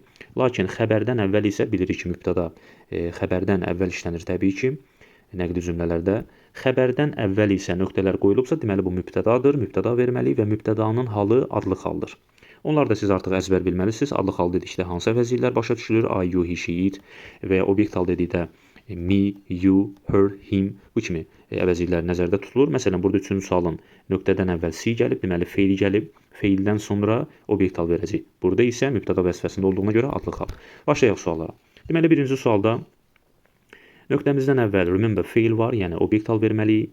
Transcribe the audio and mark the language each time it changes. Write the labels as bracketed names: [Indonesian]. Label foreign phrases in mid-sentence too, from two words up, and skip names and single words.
[Azerbaijani] Lakin xəbərdən əvvəl isə bilirik ki, mübtəda xəbərdən əvvəl işlənir təbii ki, nəqli cümlələrdə. Xəbərdən əvvəl isə nöqtələr qoyulubsa, deməli bu mübtədadır, mübtəda verməliyik və mübtədanın halı adlıq haldır. Onlar da siz artıq əzbər bilməlisiniz. Adlıq hal dedikdə hansı əvəzliklər başa düşülür? [English] I, you, he, she, it [Azerbaijani] və ya obyekt hal dedikdə [English] me, you, her, him [Azerbaijani] bu kimi əvəzliklər nəzərdə tutulur. Məsələn, burada üçüncü sualın nöqtədən əvvəl C gəlib, deməli fail gəlib. Faildən sonra obyekt hal verəcək. Burada isə mübtəda vəzifəsində olduğuna görə adlıq hal. Başlayaq suallara. Deməli, birinci sualda nöqtəmizdən əvvəl remember fail var, yəni obyekt hal verməliyik.